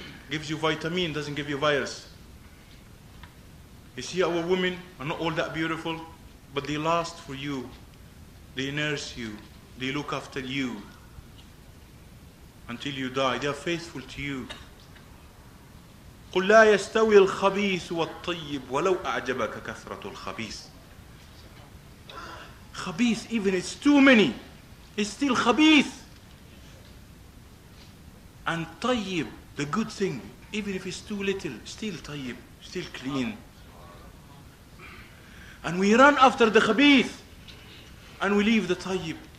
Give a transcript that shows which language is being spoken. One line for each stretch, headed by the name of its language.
English: Gives you vitamin, doesn't give you virus. You see our women are not all that beautiful, but they last for you. They nurse you. They look after you until you die. They are faithful to you.
Arabic: قل لا يستوي الخبيث والطيب ولو أعجبك كثرة الخبيث.
English: Khabith, even it's too many, it's still khabith. And tayyib, the good thing, even if it's too little, still tayyib, still clean. And we run after the khabith and we leave the tayyib.